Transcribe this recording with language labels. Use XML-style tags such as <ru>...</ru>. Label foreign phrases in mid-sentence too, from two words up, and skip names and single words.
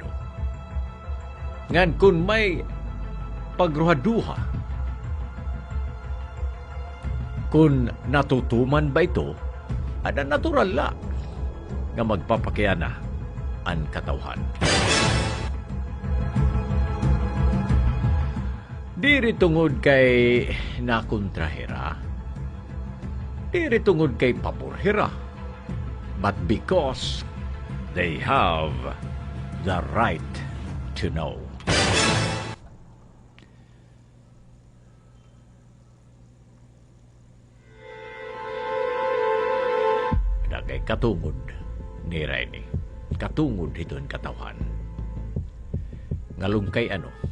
<war>Ngan kung may pagruhaduha, kung natutuman ba ito, ada natural la nga magpapakiyana ang katawhan. Diri tungod kay nakontrahira, diri tungod kay paborhira,</war> <en>but because they have the right to know.</en> <war>Dagay katungod ni Rainy. Katungod hiton katawhan. Ngalung kay ano?</war>